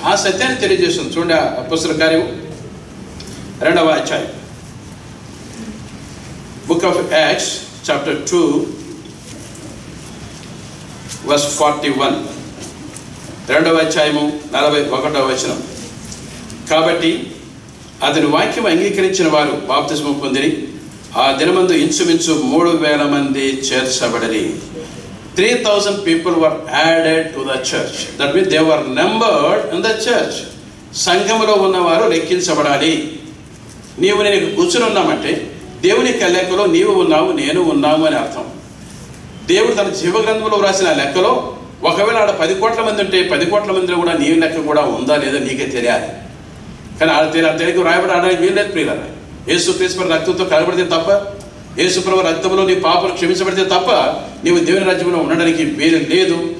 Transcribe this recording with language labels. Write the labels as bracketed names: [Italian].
[Telugu] ఆ సత్యాన్ని తెలియజేస్తుంది. చూడండి అపోస్తలుల కార్యం 2వ అధ్యాయం, book of acts chapter 2 verse 41. 2వ అధ్యాయము 41వ వచనం. కాబట్టి అతని వాక్యం అంగీకరించిన వారు బాప్తిస్మం పొందిరి. ఆ దినమందు ఇంచుమించు 3,000 మంది చేర్చబడరి. [English] 3,000 people were added to the church. That means they were numbered in the church. [Telugu] సంఘములో ఉన్నవారు లెక్కించబడాలి. నీవు నేను కూర్చుని ఉన్నామంటే దేవుని లెక్కలో నీవు ఉన్నావు, నేను ఉన్నాము అని అర్థం. దేవుడు తన జీవగ్రంథంలో వ్రాసిన లెక్కలో ఒకవేళ ఆడ 10 కోట్ల మంది ఉంటే 10 కోట్ల మందిలో కూడా నీ లెక్క కూడా ఉందా లేదా నీకే తెలియాలి. కానీ ఆడ తెలుగు రాయబడి ఆడడానికి వీల్లేదు ప్రియులారా. యేసుక్రీస్తు రక్తంతో కలబడితే తప్ప, యేసుప్రభు రక్తంలో నీ పాపలు క్షమించబడితే తప్ప నీవు దేవుని రాజ్యంలో ఉండడానికి వీలు లేదు.